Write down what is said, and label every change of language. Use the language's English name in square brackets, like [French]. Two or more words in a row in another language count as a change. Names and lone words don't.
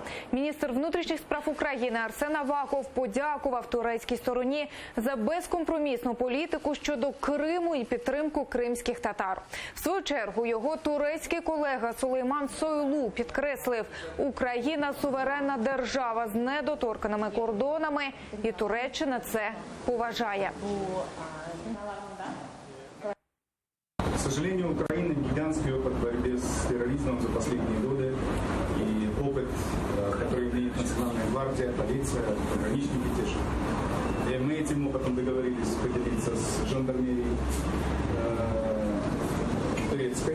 [Ukrainian] Міністр внутрішніх справ України Арсен Аваков подякував турецькій стороні за безкомпромісну політику щодо Криму і підтримку кримських татар. В свою чергу його турецький колега Сулейман Сойлу підкреслив, Україна – суверенна держава з недоторканими кордонами, і Туреччина це поважає. [Russian] К сожалению, Украина гигантский опыт борьбы с терроризмом за последние годы. И опыт, который имеет Национальная гвардия, полиция, пограничники те же. И мы этим опытом договорились поделиться с жандармерией турецкой.